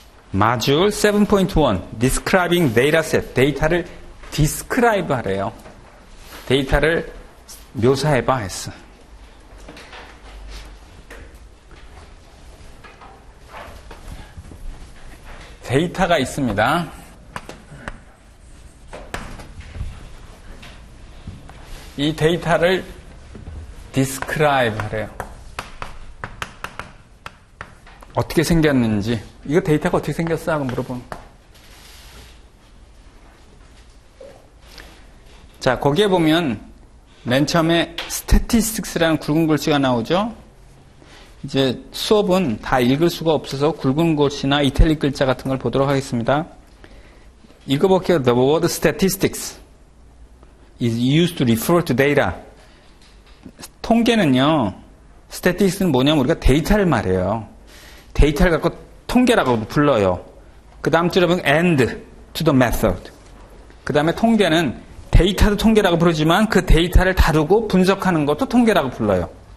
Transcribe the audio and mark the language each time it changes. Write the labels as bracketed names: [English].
[English] 마줄 7.1 Describing Dataset. [Korean] 데이터를 describe 하래요. 데이터를 묘사해봐 했어. 데이터가 있습니다. 이 데이터를 describe 하래요. 어떻게 생겼는지. 이거 데이터가 어떻게 생겼어? 하고 물어보는. 자, 거기에 보면 맨 처음에 statistics라는 굵은 글씨가 나오죠. 이제 수업은 다 읽을 수가 없어서 굵은 글씨나 이탈릭 글자 같은 걸 보도록 하겠습니다. 읽어볼게요. [English] The word statistics is used to refer to data. [Korean] 통계는요, statistics는 뭐냐면 우리가 데이터를 말해요. 데이터를 갖고 통계라고 불러요. 그 다음 줄에 보면 [English] and to the method. [Korean] 그 다음에 통계는 데이터도 통계라고 부르지만 그 데이터를 다루고 분석하는 것도 통계라고 불러요.